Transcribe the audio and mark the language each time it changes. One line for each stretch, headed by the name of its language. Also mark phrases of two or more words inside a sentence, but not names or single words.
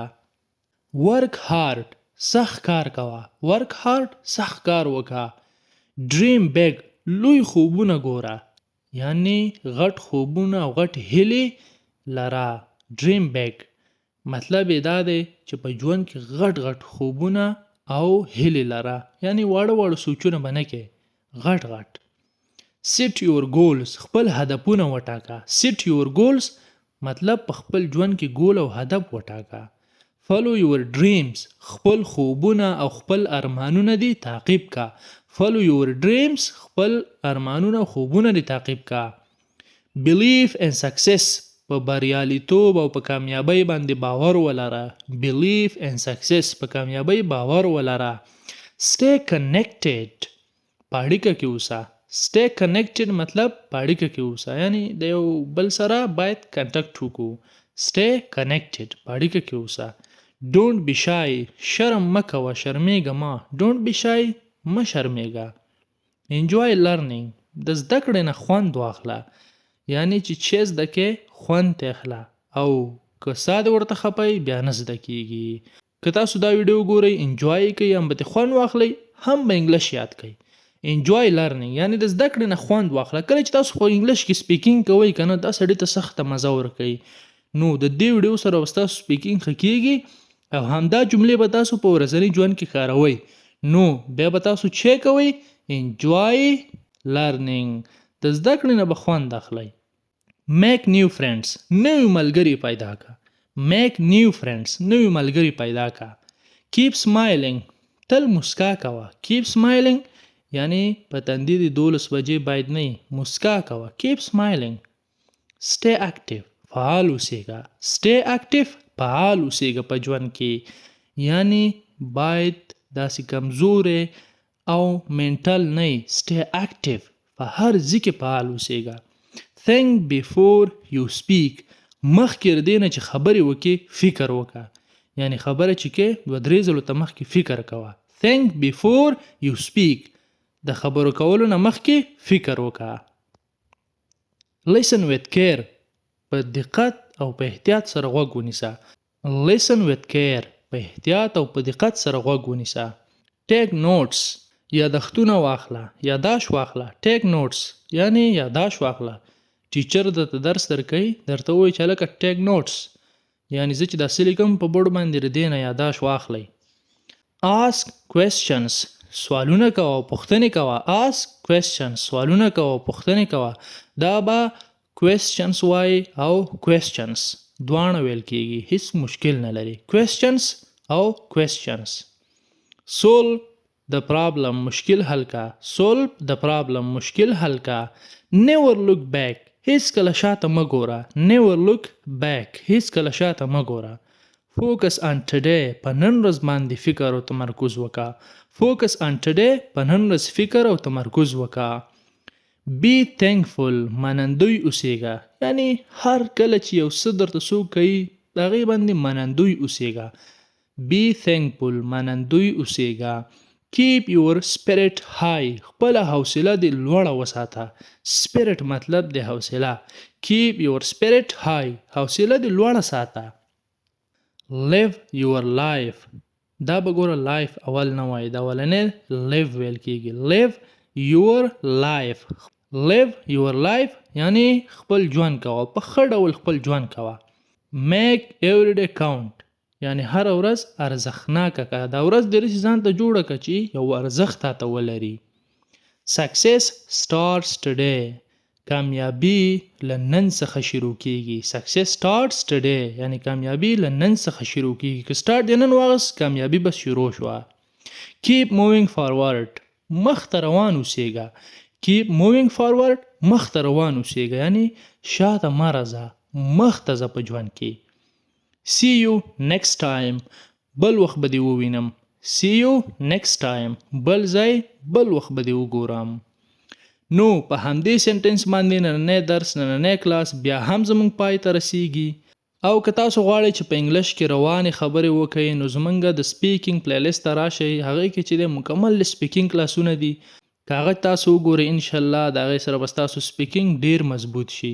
English: work hard
Pashto: سخت کار کوه.
English: work hard
Pashto: سخت کار وکړه.
English: dream big
Pashto: لوی خوبونه ګوره یعنی غټ خوبونه او غټ هیلې لره.
English: dream big
Pashto: مطلب یې دا دی چې په ژوند کې غټ خوبونه او هیلې لره یعنی واړه سوچونه به نه کې غټ.
English: set your goals
Pashto: خپل هدفونه وټاکه.
English: set your goals
Pashto: مطلب په خپل ژوند کې ګول او هدف وټاکه.
English: follow your dreams
Pashto: خپل خوبونه او خپل ارمانونه دي تعقیب کا.
English: follow your dreams
Pashto: خپل ارمانونه او خوبونه دي تعقیب کا.
English: believe in success
Pashto: په بریالیتوب او په کامیابی باندې باور ولره.
English: believe in success
Pashto: په کامیابی باور ولره.
English: stay connected
Pashto: په اړیکه کې اوسه.
English: stay connected
Pashto: مطلب په اړیکه کې اوسه یعنی د یو بل سره باید کنټکټ وکړو.
English: stay connected
Pashto: په اړیکه کې اوسه.
English: don't be shy
Pashto: شرم مه کوه شرمېږه مه.
English: don't be shy
Pashto: مه شرمېږه.
English: enjoy learning
Pashto: د زده کړې نه خوند واخله یعنی چې زده کې خوند ته اخله او که ساده ورته خپئ بیا نه زده کېږي. که تاسو دا ویډیو ګورئ انجوای کوئ هم به خوند واخلئ هم به انګلیش یاد کوئ.
English: enjoy learning
Pashto: یعنی د زده کړې نه خوند واخله. کله چې تاسو خو انګلیش کې سپیکینګ کوئ که نه دا سړي ته سخته مزه ورکوي نو د دې ویډیو سره به ستاسو سپیکینګ ښه کېږي او همدا جملې به تاسو په ورځني ژوند کې کاروئ نو بیا به تاسو چې کوئ
English: enjoy learning
Pashto: د زده کړې نه به خوند اخلئ.
English: make new friends
Pashto: نوي ملګري پیدا کا.
English: make new friends
Pashto: نوي ملګري پیدا کا.
English: keep smiling
Pashto: تل مسکا کوه.
English: keep smiling
Pashto: یعنی په تندي د 12 بجې باید نه مسکا کوه.
English: keep smiling. stay active
Pashto: فعال اوسېږه.
English: stay active
Pashto: فعال اوسېږه په ژوند کې، یعنی باید داسې کمزورې او منټل نه
English: stay active
Pashto: په هر ځای کې فعال اوسېږه.
English: think before you speak
Pashto: مخکې د دې نه چې خبرې وکړې فکر وکړه، یعنی خبره چې کې 2-3 ځلو ته مخکې فکر کوه.
English: think before you speak
Pashto: د خبرو کولو نه مخکې فکر وکړه.
English: listen with care
Pashto: په دقت او په احتیاط سره غوږ ونیسه.
English: listen with care
Pashto: په احتیاط او په دقت سره غوږ ونیسه.
English: take notes
Pashto: یادښتونه واخله، یاداښت واخله.
English: take notes
Pashto: یعنی یاداښت واخله. ټیچر درته درس درکوي، درته وایي چې هلکه
English: take notes،
Pashto: یعنی زه چې داسې لیکم په بورډ باندې د دې نه یاداښت واخلئ.
English: ask questions
Pashto: سوالونه کوه او پوښتنې کوه.
English: ask questions
Pashto: سوالونه کوه او پوښتنې کوه. دا به questions وایي او questions دواړه ویل کېږي، هیڅ مشکل نه لري.
English: questions او questions. solve the problem
Pashto: مشکل حل کا.
English: solve the problem
Pashto: مشکل حل کا.
English: never look back
Pashto: هیڅ کله شاته مه ګوره.
English: never look back
Pashto: هیڅ کله شاته مه ګوره.
English: focus on today
Pashto: په نن ورځ باندې فکر او تمرکز وکړه.
English: focus on today
Pashto: په نن ورځ فکر او تمرکز وکړه.
English: be thankful
Pashto: منندوی اوسېږه، یعنی هر کله چې یو څه درته څوک کوي د هغې باندې منندوی اوسېږه.
English: be thankful
Pashto: منندوی اوسېږه.
English: keep your spirit high
Pashto: خپله حوصله دې لوړه وساته. spirit مطلب د حوصله.
English: keep your spirit high
Pashto: حوصله دې لوړه ساته.
English: live your life
Pashto: دا به ګوره life اول نه وایي، دا اولنی live ویل کېږي.
English: live your life live your life
Pashto: یعنی خپل ژوند کوه، په ښه ډول خپل ژوند کوه.
English: make every day count
Pashto: یعنی هر ورځ ارزښتناکه که. دا ورځ دې رسي ځان ته جوړه که چې یو ارزښت تاته ولري.
English: success starts today
Pashto: کامیابی له نن څخه شروع کېږي.
English: success starts today
Pashto: یعنی کامیابی له نن څخه شروع کېږي. که start دې نن واغست کامیابی بس شروع شوه.
English: keep moving forward
Pashto: مخ ته روان اوسېږه.
English: keep moving forward
Pashto: مخ ته روان اوسېږه، یعنی شاته مه راځه، مخ ته ځه په ژوند کې.
English: see you next time
Pashto: بل وخت به دې ووینم.
English: see you next time
Pashto: بل ځای بل وخت به دې وګورم. نو په همدې سنټنس باندې نننی درس نننی کلاس بیا هم زموږ پای ته رسیږي. او که تاسو غواړئ چې په انګلیش کې روانې خبرې وکړئ نو زموږ د سپیکینګ پلیلیست ته راشئ. هغې کې چې د مکمل سپیکینګ کلاسونه دي، که هغه تاسو وګورئ انشاءالله د هغې سره به ستاسو سپیکینګ ډیر مضبوط شي.